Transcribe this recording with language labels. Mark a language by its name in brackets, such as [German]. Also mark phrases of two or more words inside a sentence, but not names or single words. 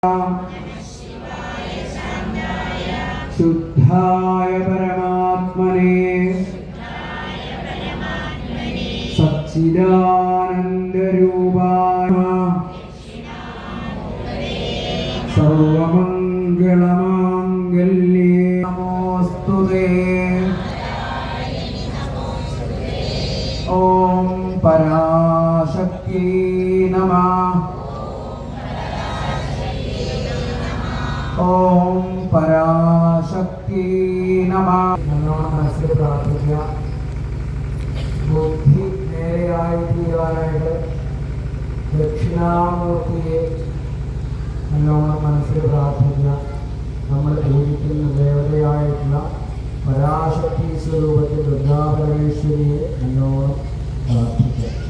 [Sanskrit] शुद्धाय परमात्मने सच्चिदानन्दरूपाय सर्वमङ्गलमाङ्गल्ये नमोऽस्तुते। ॐ पराशक्त्यै नमः। ॐ पराशक्त्यै नमः। [Malayalam] നല്ലോണം മനസ്സിൽ പ്രാർത്ഥിക്കുക. ബുദ്ധി നേരെയായി തീരാനായിട്ട് ദക്ഷിണാമൂർത്തിയെ നല്ലോണം മനസ്സിൽ പ്രാർത്ഥിക്കുക. നമ്മൾ പൂജിക്കുന്ന ദേവതയായിട്ടുള്ള പരാശക്തി സ്വരൂപത്തിൽ ദുർഗാപരമേശ്വരിയെ നല്ലോണം പ്രാർത്ഥിക്കുക.